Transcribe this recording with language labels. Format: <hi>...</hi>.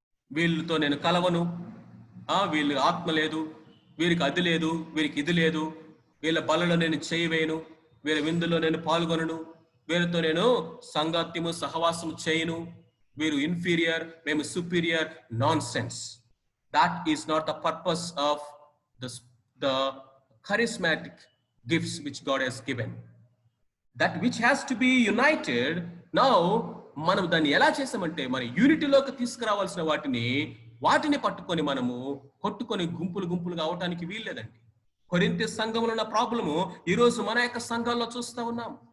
<te>వీళ్ళతో నేను కలవను, వీళ్ళు ఆత్మ లేదు, వీరికి అది లేదు, వీరికి ఇది లేదు, వీళ్ళ బలలో నేను చేయవేయను, వీళ్ళ విందులో నేను పాల్గొనను, వీరితో నేను సంగత్యము సహవాసము చేయను, వీరు ఇన్ఫీరియర్, మేము superior.</te> <en>Nonsense. That is not the purpose of the charismatic gifts which God has given. That which has to be united.</en> <te>Now మనం దాన్ని ఎలా చేసామంటే మన యూనిటీలోకి తీసుకురావాల్సిన వాటిని పట్టుకొని మనము కొట్టుకొని గుంపులుగా అవటానికి వీల్లేదండి. కొరింథీ సంఘంలో ఉన్న ప్రాబ్లము ఈరోజు మన యొక్క సంఘాల్లో చూస్తూ ఉన్నాం.</te>